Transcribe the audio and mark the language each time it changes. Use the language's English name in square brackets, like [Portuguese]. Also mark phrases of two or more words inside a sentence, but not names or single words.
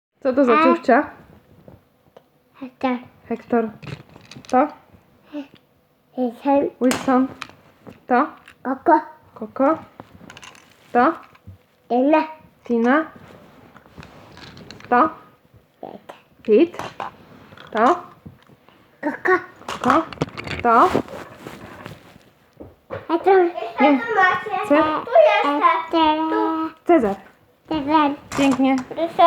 [Polish] Co to za ciuchcia? Hektor. Hektor. To? Wilson. To? Koko. Koko. To? Tina. Tina. To? Pete. To? Koko. Koko. To? Hektor. Nie. Tu Cezar. Cezar. Pięknie. Proszę.